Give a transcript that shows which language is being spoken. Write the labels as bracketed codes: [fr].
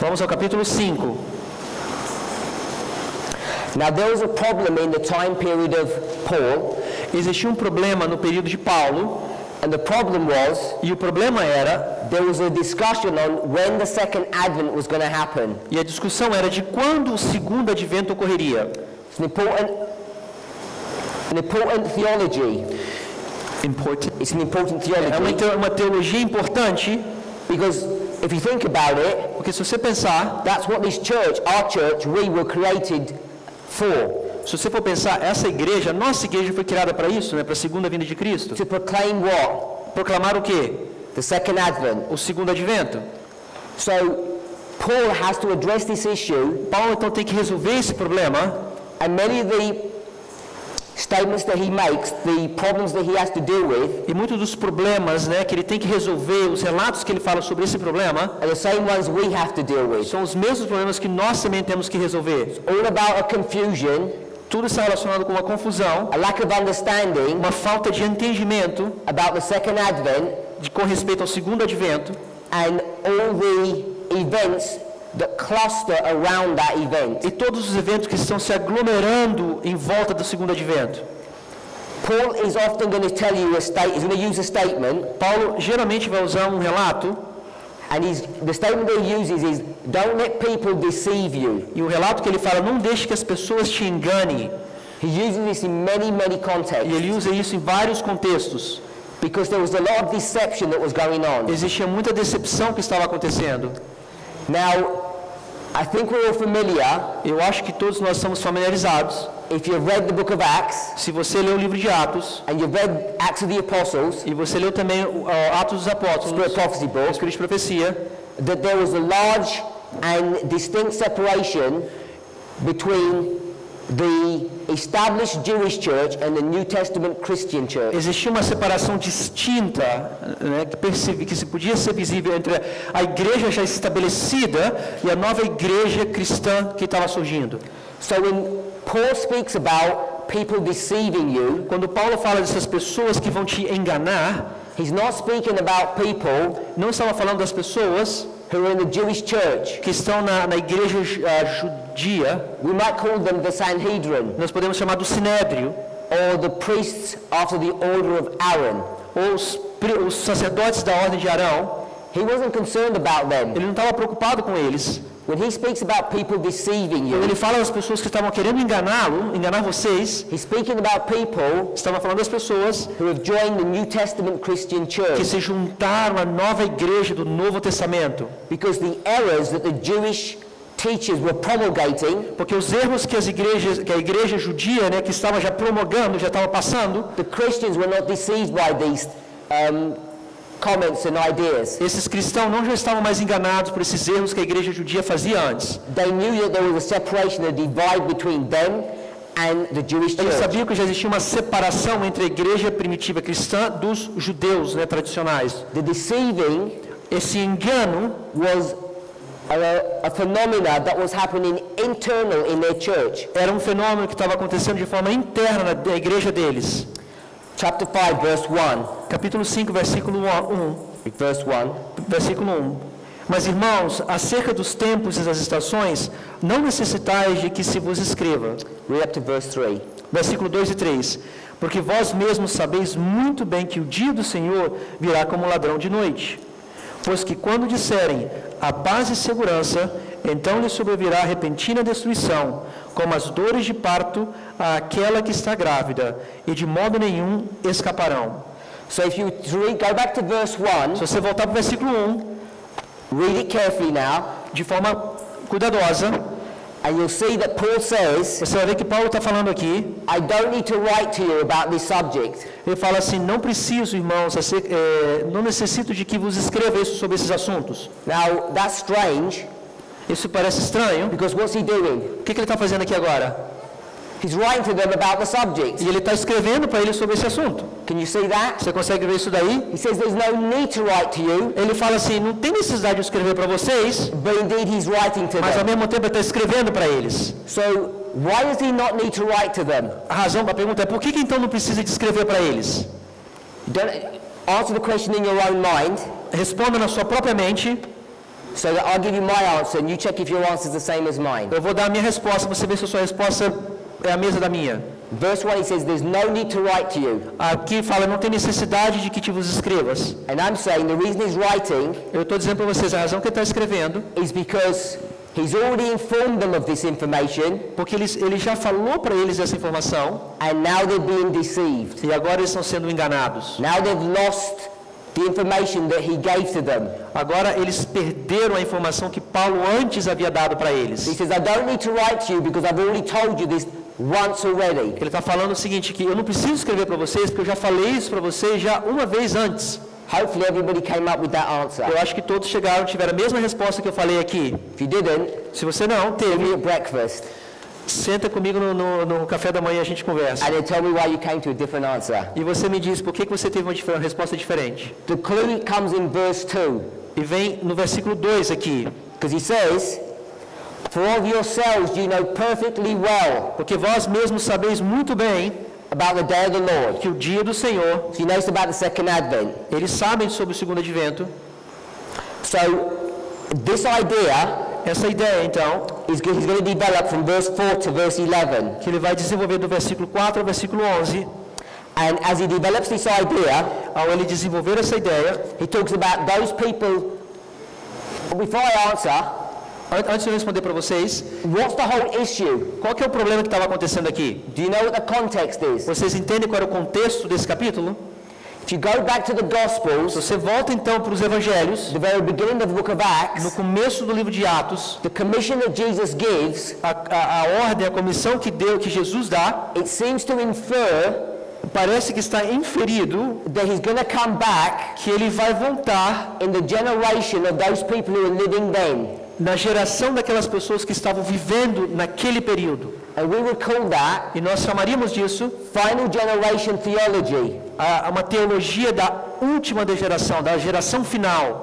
[pt] Vamos ao capítulo 5. [en] Now there was a problem in the time period of Paul, [pt] Existia um problema no período de Paulo, [en] and the problem was [pt] e o problema era, [en] there was a discussion on when the second advent was going to happen. [pt] e a discussão era de quando o segundo advento ocorreria. [en] It's an important theology. It's an important theology [pt] É uma teologia importante, [en] because if you think about it, [pt] porque se você pensar, [en] that's what this church, our church, we were created for. [pt] se você for pensar, essa igreja, nossa igreja foi criada para isso, né, para a segunda vinda de Cristo. [en] To proclaim what? [pt] Proclamar o quê? [en] The second advent. [pt] O segundo advento. [en] So Paul has to address this issue, [pt] Paulo então tem que resolver esse problema, [en] and many of the statements that he makes, the problems that he has to deal with, [pt] e muitos dos problemas, né, que ele tem que resolver, os relatos que ele fala sobre esse problema, [en] are the same ones we have to deal with. [pt] são os mesmos problemas que nós também temos que resolver. [en] All about a confusion, [pt] Tudo está relacionado com uma confusão, [en] a lack of understanding [pt] uma falta de entendimento [en] about the second advent, [pt] com respeito ao segundo advento, [en] and all the events that cluster around that event. [pt] e todos os eventos que estão se aglomerando em volta do segundo advento. [en] Paul is often going to tell you he's going to use a statement, [pt] Paulo geralmente vai usar um relato, [en] and the statement that he uses is, don't let people deceive you. [pt] e o relato que ele fala, não deixe que as pessoas te enganem. [en] He uses this in many, many [pt] E [en] contexts, [pt] ele usa isso em vários contextos. [en] because there was a lot of deception that was going on. [pt] Existia muita decepção que estava acontecendo. [en] Now, I think we're all familiar, [pt] Eu acho que todos nós estamos familiarizados. [en] if you've read the book of Acts, [pt] Se você leu o livro de Atos, [en] and you've read Acts of the Apostles, [pt] e você leu também Atos dos Apóstolos, [en] Spirit Prophecy [pt] o [en] book, [pt] Espírito de Profecia, [en] that there was a large and distinct separation between the established Jewish church and the New Testament Christian church. [pt] Existia uma separação distinta, né, que se podia ser visível entre a igreja já estabelecida e a nova igreja cristã que estava surgindo. [en] So when Paul speaks about people deceiving you, [pt] quando Paulo fala dessas pessoas que vão te enganar, [en] he's not speaking about people [pt] não estava falando das pessoas [en] who are in the Jewish church. [pt] Que estão na igreja judia. [en] We might call them the Sanhedrin. [pt] Nós podemos chamar do Sinédrio. [en] Or the priests after the order of Aaron. [pt] Ou os sacerdotes da ordem de Arão. [en] He wasn't concerned about them. [pt] Ele não estava preocupado com eles. [en] When he speaks about people deceiving you, [pt] quando ele fala das pessoas que estavam querendo enganar vocês, [en] he's speaking about people [pt] estava falando das pessoas [en] who have joined the New Testament Christian church, [pt] que se juntaram à nova igreja do Novo Testamento, [en] because the errors that the Jewish teachers were promulgating, [pt] porque os erros que a igreja judia, né, que estava já promulgando, já estava passando, [en] the Christians were not deceived by these comments and ideas. [pt] Esses cristãos não já estavam mais enganados por esses erros que a igreja judia fazia antes. [en] They knew that there was a separation, a divide between them and the Jewish church. [pt] Eles sabiam que já existia uma separação entre a igreja primitiva cristã dos judeus, né, tradicionais. [en] The deceiving, [pt] esse engano, [en] was a phenomena that was happening internal in their church. [pt] Era um fenômeno que estava acontecendo de forma interna na igreja deles. [en] Chapter 5, verse 1. [pt] Capítulo 5, versículo 1. [en] Verse 1. [pt] Versículo 1. Mas, irmãos, acerca dos tempos e das estações, não necessitais de que se vos escreva. [en] Read up to verse 3. [pt] Versículo 2 e 3. Porque vós mesmos sabeis muito bem que o dia do Senhor virá como ladrão de noite. Pois que quando disserem a paz e segurança, então lhe sobrevirá repentina destruição, como as dores de parto àquela que está grávida, e de modo nenhum escaparão. [en] So if you go back to verse 1, [pt] se você voltar para o versículo 1, [en] read it carefully now, [pt] de forma cuidadosa, [en] and you'll see that Paul says, [pt] você vai ver que Paulo está falando aqui, [en] I don't need to write to you about this subject. [pt] Ele fala assim, não preciso, irmãos, não necessito de que vos escreva isso sobre esses assuntos. [en] Now, that's strange. [pt] Isso parece estranho. [en] Because what's he doing? [pt] O que ele está fazendo aqui agora? [en] He's writing to them about the subject. [pt] E ele está escrevendo para eles sobre esse assunto. [en] Can you see that? [pt] Você consegue ver isso daí? [en] He says there's no need to write to you. [pt] Ele fala assim, não tem necessidade de escrever para vocês. [en] But indeed he's writing to [pt] mas [en] them. [pt] ao mesmo tempo ele está escrevendo para eles. [en] So why does he not need to write to them? [pt] A razão para a pergunta é por que então não precisa de escrever para eles? [en] Answer the question in your own mind. [pt] Responda na sua própria mente. [en] So that I'll give you my answer and you check if your answer is the same as mine. [pt] Eu vou dar a minha resposta, você vê se a sua resposta é a mesma da minha. [en] Verse 1 he says there's no need to write to you. [pt] Aqui fala não tem necessidade de que te vos escrevas. [en] And I'm saying the reason he's writing, [pt] eu estou dizendo para vocês a razão que ele está escrevendo, [en] is because he's already informed them of this information. [pt] Porque ele já falou para eles essa informação. [en] And now they're being deceived. [pt] E agora eles estão sendo enganados. [en] Now they've lost the information that he gave to them. [pt] Agora eles perderam a informação que Paulo antes havia dado para eles. [en] He says, I don't need to write to you because I've already told you this once already. [pt] Ele está falando o seguinte, que eu não preciso escrever para vocês, porque eu já falei isso para vocês já uma vez antes. [en] Hopefully everybody came up with that answer. [pt] Eu acho que todos chegaram, tiveram a mesma resposta que eu falei aqui. [en] If you didn't, [pt] se você não [en] give me [pt] teve, [en] a breakfast. [pt] Senta comigo no café da manhã e a gente conversa. [en] And then tell me why you came to a different answer. [pt] E você me diz por que você teve uma resposta diferente. [en] The clue comes in verse 2. [pt] E vem no versículo 2 aqui. [en] Because he says, for of yourselves you know perfectly well. [pt] Porque vós mesmos sabeis muito bem [en] about the day of the Lord. [pt] Que o dia do Senhor. [en] So he knows about the second advent. [pt] Eles sabem sobre o segundo advento. [en] So this idea, [pt] essa ideia então, [en] he's going to develop from verse 4 to verse 11. [pt] Que ele vai desenvolver do versículo 4 ao versículo 11. [en] And as he develops this idea, [pt] ao ele desenvolver essa ideia, [en] he talks about those people. Before I answer, [pt] antes de eu responder para vocês, [en] what's the whole issue? [pt] Qual que é o problema que estava acontecendo aqui? [en] Do you know what the context is? [pt] Vocês entendem qual era o contexto desse capítulo? [en] If you go back to the Gospels, [pt] se você volta então para os Evangelhos, [en] the very beginning of the book of Acts, [pt] no começo do livro de Atos, [en] the commission that Jesus gives, [pt] a ordem, a comissão que Jesus dá, [en] it seems to infer, [pt] parece que está inferido [en] that he's going to come back [pt] que ele vai voltar [en] in the generation of those people who are living then. [pt] na geração daquelas pessoas que estavam vivendo naquele período. [en] And we would call that [pt] E nós chamaríamos disso [en] final generation theology. [pt] uma teologia da última geração, da geração final.